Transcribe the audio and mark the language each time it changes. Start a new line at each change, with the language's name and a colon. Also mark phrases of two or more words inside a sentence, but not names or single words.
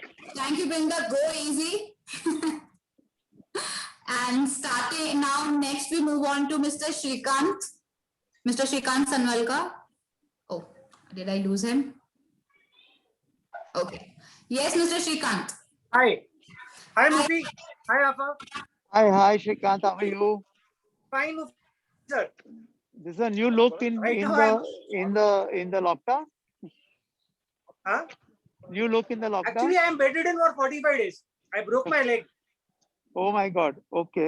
English: Thank you, Brinda. Go easy. And starting now, next we move on to Mr. Shrikant. Mr. Shrikant Sanwalkar. Oh, did I lose him? Okay. Yes, Mr. Shrikant. Hi. Hi, Mufi. Hi, Afa. Hi, Shrikant. How are you? Fine, Mufi, sir. This is a new look in Right in now the lockdown. Huh? New look in the lockdown. Actually, I am bedridden for 45 days. I broke my leg. Oh my God. Okay.